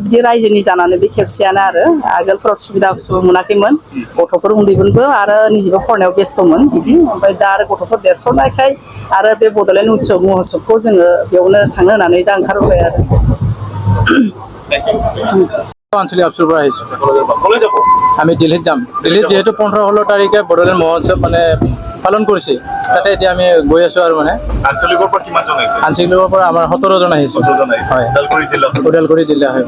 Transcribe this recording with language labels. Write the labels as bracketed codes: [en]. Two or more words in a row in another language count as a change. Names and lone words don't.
[brx] बिदि रायजोनि जानानै बे खेबसेयानो आरो आगोलफोराव सुबिदा मोनाखैमोन गथ'फोर उन्दैमोनबो आरो निजेबो फरायनायाव बेस्थ'मोन बिदि ओमफ्राय दा आरो गथ'फोर देरस'नायखाय आरो बे बड'लेण्ड महोत्सबखौ जोङो बेयावनो थांनो होननानै जा ओंखारबोबाय आरो [as] আঞ্চলিক আফচুৰ পৰা আহিছোঁ। আমি দিল্লীত যাম। দিল্লীত যেহেতু 15-16 তাৰিখে বড়োলেণ্ড মহোৎসৱ মানে পালন কৰিছে তাতে এতিয়া আমি গৈ আছোঁ আৰু মানে আঞ্চলিকৰ পৰা কিমানজন আহিছে? আঞ্চলিকৰ পৰা আমাৰ 17 জন আহিছোঁ। হয়, ওদালগুৰি জিলা হয়।